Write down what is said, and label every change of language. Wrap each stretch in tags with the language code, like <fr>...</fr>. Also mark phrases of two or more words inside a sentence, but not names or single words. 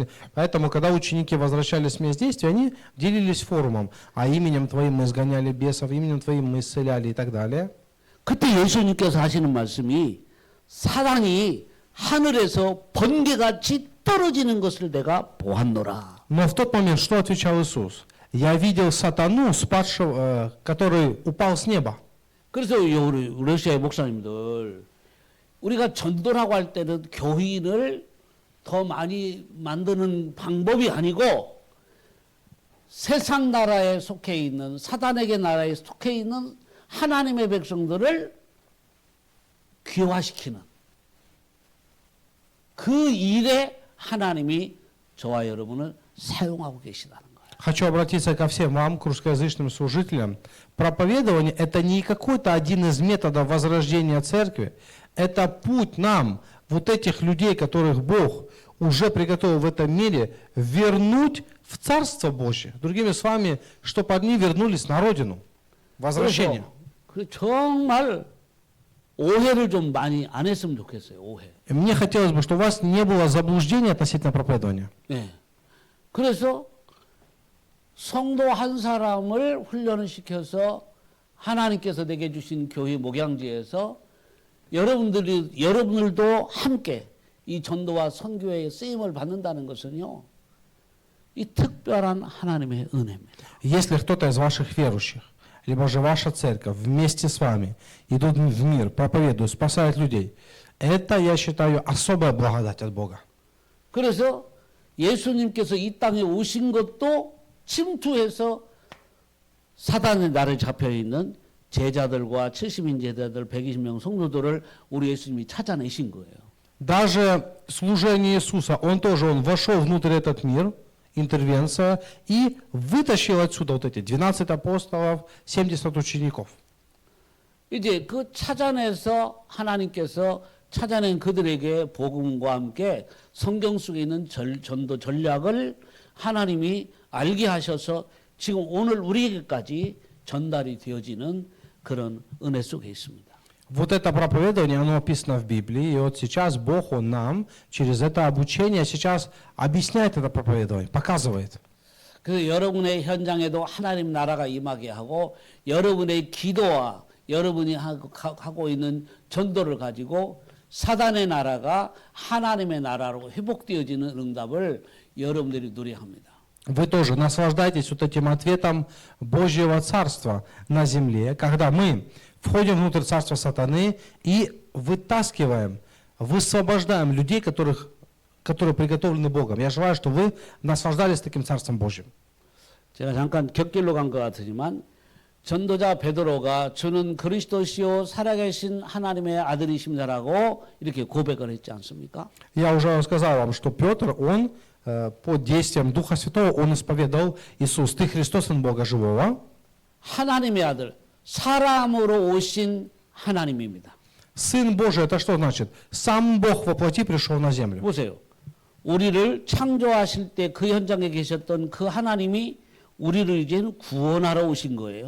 <ru>Поэтому, когда ученики возвращались с мест действия, они делились форумом. А именем Твоим мы изгоняли бесов, именем Твоим мы исцеляли и так далее.</ru> <ko>그때 예수님께서 하시는 말씀이 사단이 하늘에서 번개같이 떨어지는 것을 내가 보았노라.</ko> <ru>Но в тот момент что отвечал Иисус? Я видел сатану, спадшего, который упал с неба.</ru> <ko>그래서 우리 러시아의 목사님들, 우리가 전도라고 할 때는 교인을 더 많이 만드는 방법이 아니고 세상 나라에 속해 있는, 사단에게 나라에 속해 있는 하나님의 백성들을 귀화시키는 그 일에 하나님이 저와 여러분을 사용하고 계시다는 거예요.</ko> <ru>Хочу обратиться ко всем вам, к русскоязычным служителям. Проповедование – это не какой-то один из методов возрождения церкви. Это путь нам, вот этих людей, которых Бог уже приготовил в этом мире, вернуть в Царство Божье. Другими словами, чтобы они вернулись на родину. Возвращение.</ru> <ko>그래서 정말 오해를 좀 많이 안 했으면 좋겠어요. 오해.</ko> <ru>И мне хотелось бы, чтобы у вас не было заблуждений относительно проповедования.</ru> <ko>네. 그래서 성도 한 사람을 훈련을 시켜서 하나님께서 내게 주신 교회 목양지에서 여러분들도 함께 이 전도와 선교의 쓰임을 받는다는 것은요, 이 특별한 하나님의 은혜입니다.</ko> <ru>Если кто-то из ваших верующих, либо же ваша церковь вместе с вами идут в мир, проповедуют, спасают людей, это, я считаю, особая благодать от Бога.</ru> <ko>그래서 예수님께서 이 땅에 오신 것도 침투해서 사단의 날에 잡혀있는 제자들과 70인 제자들, 120명 성도들을 우리 예수님이 찾아내신 거예요.</ko> <ru>Даже служение Иисуса, Он вошел внутрь этот мир, интервенция и вытащил отсюда вот эти 12 апостолов, 70 учеников.</ru> <ko>이제 그 찾아내서 하나님께서 찾아낸 그들에게 복음과 함께 성경 속에 있는 전도 전략을 하나님이 알게 하셔서 지금 오늘 우리에게까지 전달이 되어지는 그런 은혜 속에 있습니다.</ko> <ru>Вот это проповедование, оно описано в Библии, и вот сейчас Бог, Он нам через это обучение сейчас объясняет это проповедование, показывает.</ru> <ko>그래서 여러분의 현장에도 하나님 나라가 임하게 하고 여러분의 기도와 여러분이 하고 있는 전도를 가지고 사단의 나라가 하나님의 나라로 회복되어지는 응답을 여러분들이 누려야 합니다.</ko> <ru>Вы тоже наслаждайтесь вот этим ответом Божьего Царства на земле, когда мы входим внутрь Царства Сатаны и вытаскиваем, высвобождаем людей, которые приготовлены Богом. Я желаю, чтобы вы наслаждались таким Царством Божьим.</ru> <ko>제가 잠깐 격길로 간 것 같으지만 전도자 베드로가 주는 그리스도시요 살아계신 하나님의 아들이십니다라고 이렇게 고백을 했지 않습니까?</ko> <ru>Я уже сказал вам, что Петр, он под действием Духа Святого, он исповедовал: Иисус, Ты Христос, Сын Бога Живого.</ru> <ko>하나님의 아들, 사람으로 오신 하나님입니다.</ko> <ru>Сын Божий, это что значит? Сам Бог во плоти пришел на землю.</ru> <ko>보세요. 우리를 창조하실 때 그 현장에 계셨던 그 하나님이 우리를 이제는 구원하러 오신 거예요.</ko>